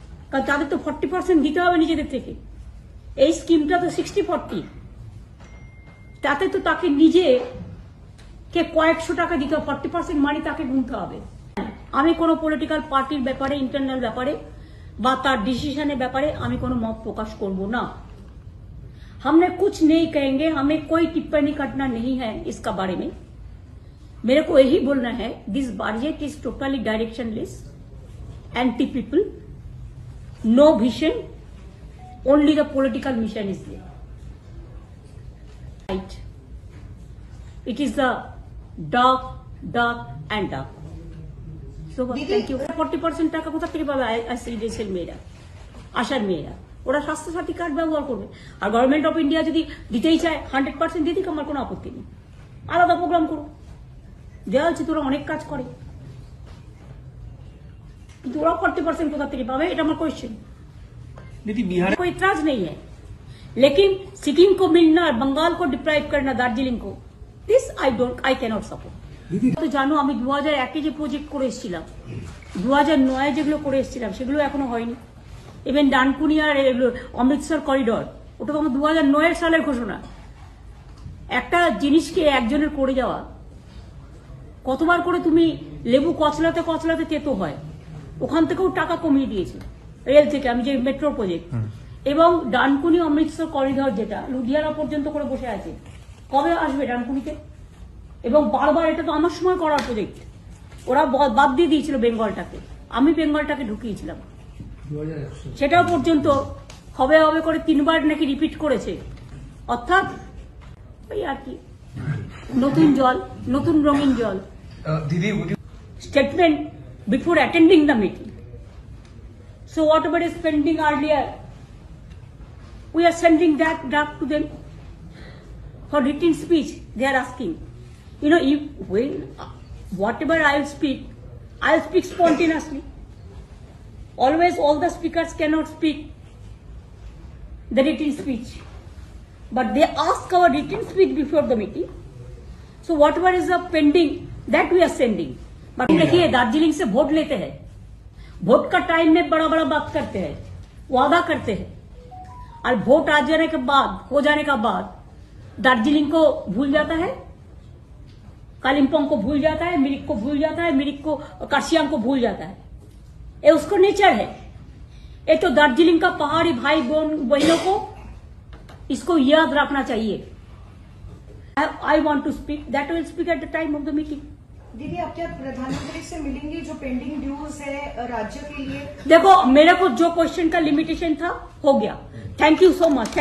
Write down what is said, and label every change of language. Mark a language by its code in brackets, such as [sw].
[bn] কারণ তাদের তো 40% দিতে হবে নিজেদের থেকে। এই স্কিমটা তো 60-40, তাতে তো তাকে নিজে কে কয়েকশো টাকা দিতে হবে, 40% মানি তাকে গুনতে হবে। আমি কোনো পলিটিক্যাল পার্টির ব্যাপারে, ইন্টারনাল ব্যাপারে বা তার ডিসিশনের ব্যাপারে আমি কোনো মত প্রকাশ করব না। [hi] हमने कुछ नहीं कहेंगे, हमें कोई टिप्पणी करना नहीं है इसका बारे में। मेरे को यही बोलना है, [en] This budget is totally directionless, anti people, no vision, only the political mission is there. Right, it is the dark and dark. So thank you. [bn] 40% টাকা কোথা থেকে পাবে আইসিডিএস এর মেয়েরা, আশার মেয়েরা? ওরা স্বাস্থ্যসাথী কার্ড ব্যবহার করবে। আর গভর্নমেন্ট অফ ইন্ডিয়া যদি দিতেই চায় 100% দিয়ে দিক, আমার কোনো আপত্তি নেই। আলাদা প্রোগ্রাম করুক, দেওয়া হচ্ছে, তোরা অনেক কাজ করে, কিন্তু ওরা 40% कोथा থেকে पावे, এটা আমার क्वेश्चन। [hi] दीदी बिहार कोई इतराज नहीं है, लेकिन सिक्किम को मिलना और बंगाल को डिप्राइव करना, दार्जिलिंग को, [en] This I cannot support. [bn] তো জানো, আমি 2001 যে প্রজেক্ট করে এসেছিলাম, 2009 যেগুলো করে এসেছিলাম, সেগুলো এখনো হয়নি। ইভেন ডানকুনি আর অমৃতসর করিডর, ওটা তো আমার 2009 সালের ঘোষণা। একটা জিনিসকে একজনের করে যাওয়া, কতবার করে তুমি লেবু কচলাতে কচলাতে তেতো হয়। ওখান থেকেও টাকা কমিয়ে দিয়েছে রেল থেকে, আমি যে মেট্রো প্রজেক্ট। এবং ডানকুনি অমৃতসর করিডর যেটা লুধিয়ানা পর্যন্ত করে বসে আছে, কবে আসবে ডানকুনিতে? এবং বারবার, এটা তো আমার সময় করার প্রজেক্ট, ওরা বাদ দিয়ে দিয়েছিল বেঙ্গলটাকে, আমি বেঙ্গলটাকে ঢুকিয়েছিলাম। সেটাও পর্যন্ত হবে হবে করে 3 বার নাকি রিপিট করেছে। অর্থাৎ ওই আর কি, নতুন জল, নতুন রঙিন জল। [en] দিদি, statement before attending the meeting. So whatever is pending earlier, we are sending that draft to them for written speech. They are asking, you know, if when whatever I'll speak spontaneously. Always all the speakers cannot speak the written speech, but they ask our written speech before the meeting. So whatever is the pending, that we are sending. [hi] But देखिए, दार्जिलिंग से vote लेते हैं, vote का time में बड़ा बड़ा बात करते हैं, वादा करते हैं, और वोट आ जाने के बाद, हो जाने का बाद दार्जिलिंग को भूल जाता है, कालिम्पोंग को भूल जाता है, मिरिक को भूल जाता है, मिरिक को, कार्शियांग को भूल जाता है। ये उसको नेचर है। ये तो दार्जिलिंग का पहाड़ी भाई बहनों को इसको याद रखना चाहिए। [en] I want to speak, that will speak at the time of the meeting. [hi] दीदी, आप क्या प्रधानमंत्री से मिलेंगे? जो पेंडिंग ड्यूज है राज्य के लिए। देखो, मेरे को जो क्वेश्चन का लिमिटेशन था हो गया। [en] Thank you so much.